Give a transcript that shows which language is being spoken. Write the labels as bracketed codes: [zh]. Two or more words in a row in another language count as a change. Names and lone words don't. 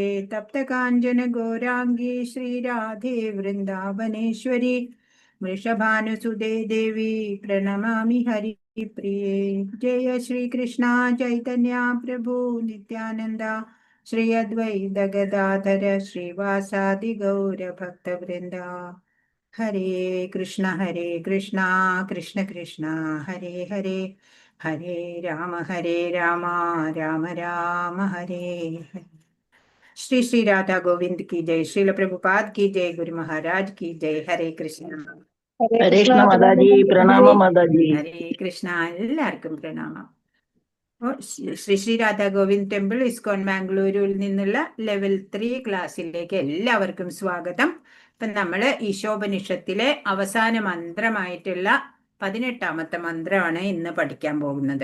[sa] തപ്തകാഞ്ചന ഗൗരാംഗീ ശ്രീരാധേ വൃന്ദാവനേശ്വരി വൃഷഭാനുസുതേ ദേവി പ്രണമാമി ഹരിപ്രിയേ. ജയ ശ്രീകൃഷ്ണ ചൈതന്യ പ്രഭു നിത്യാനന്ദ ശ്രീ അദ്വൈത ഗദാധര ശ്രീവാസാദി ഗൗരഭക്തവൃന്ദ. ഹരേ കൃഷ്ണ കൃഷ്ണ കൃഷ്ണ ഹരേ ഹരേ ഹരേ രാമ രാമ രാമ ഹരേ ഹരേ. [hi] श्री श्री राधा गोविंद की जय. श्रील प्रभुपाद की जय. गुरु महाराज की जय. [sa] हरे कृष्ण. ഹരേ കൃഷ്ണ [ml] മാതാജി. പ്രണാമം മാതാജി. [sa] ഹരേ കൃഷ്ണ. [ml] എല്ലാവർക്കും പ്രണാമം. ശ്രീ ശ്രീ രാധാ ഗോവിന്ദ് ടെമ്പിൾ ഇസ്കോൺ മാംഗ്ലൂരിൽ നിന്നുള്ള ലെവൽ 3 ക്ലാസ്സിലേക്ക് എല്ലാവർക്കും സ്വാഗതം. ഇപ്പൊ നമ്മള് ഈശോപനിഷത്തിലെ അവസാന മന്ത്രമായിട്ടുള്ള 18ാമത്തെ മന്ത്രമാണ് ഇന്ന് പഠിക്കാൻ പോകുന്നത്.